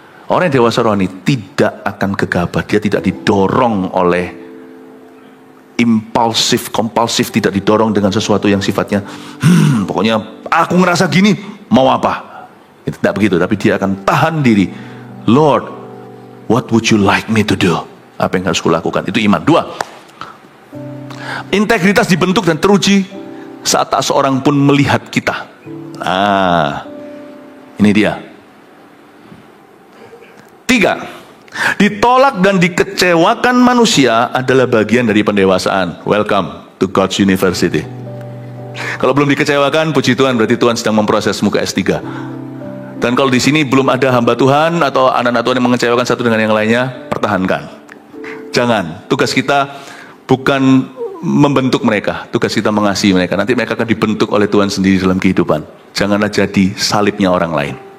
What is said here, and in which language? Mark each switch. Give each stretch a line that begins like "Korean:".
Indonesian: Orang yang dewasa rohani tidak akan gegabah, dia tidak didorong oleh impulsif, kompulsif, tidak didorong dengan sesuatu yang sifatnya pokoknya aku ngerasa gini, mau apa? Tidak begitu, tapi dia akan tahan diri.
English: Lord, what would you like me to do?
Indonesian: Apa yang harus kulakukan? Itu iman. 2, integritas dibentuk dan teruji saat tak seorang pun melihat kita. Nah, ini dia. 3, ditolak dan dikecewakan manusia adalah bagian dari pendewasaan.
English: Welcome to God's University.
Indonesian: Kalau belum dikecewakan, puji Tuhan, berarti Tuhan sedang memprosesmu ke S3. Dan kalau di sini belum ada hamba Tuhan atau anak-anak Tuhan yang mengecewakan satu dengan yang lainnya, pertahankan. Jangan. Tugas kita bukan membentuk mereka, tugas kita mengasihi mereka. Nanti mereka akan dibentuk oleh Tuhan sendiri dalam kehidupan. Janganlah jadi salibnya orang lain.